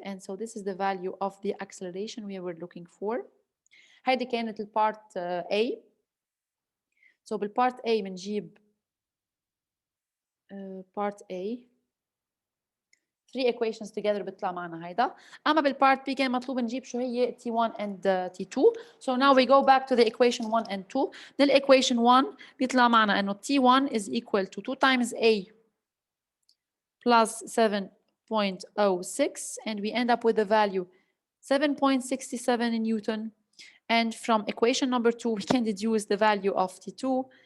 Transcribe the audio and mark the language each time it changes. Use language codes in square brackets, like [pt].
[en] And so this is the value of the acceleration we were looking for. [ar] هيدي كانت البارت A. So بالبارت A بنجيب [en] part A 3 equations together [ar] بيطلع معنا هيدا. أما بالبارت B كان مطلوب نجيب شو هي T1 and T2. [en] So now we go back to the equation 1 and 2. من equation 1 [ar] بيطلع معنا إنه [en] T1 is equal to 2 times A plus 7.06 and we end up with the value 7.67 Newton. And from equation number 2 we can deduce the value of T2.